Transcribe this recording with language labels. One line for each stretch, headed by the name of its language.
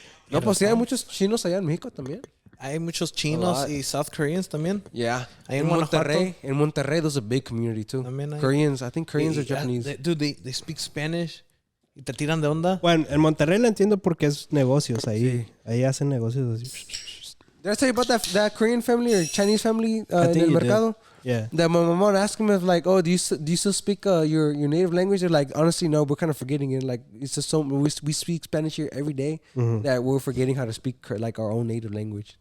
Spanish: No, pues sí, hay muchos chinos allá en México también. Hay muchos chinos y South Koreans también.
English: Yeah.
Spanish: Ahí en Monterrey.
English: In Monterrey, there's a big community too.
Spanish: También
English: Koreans, I think Koreans are Japanese. They speak Spanish.
Spanish: Y te tiran de onda. Bueno, en Monterrey lo entiendo porque es negocios ahí. Sí. Ahí hacen negocios así.
English: Did I tell you about that Korean family or Chinese family in
Spanish: el mercado?
English: Yeah. That my mom asked him if like, oh, do you still speak your native language? They're like, honestly, no, we're kind of forgetting it. Like, it's just so we speak Spanish here every day that we're forgetting how to speak like our own native language.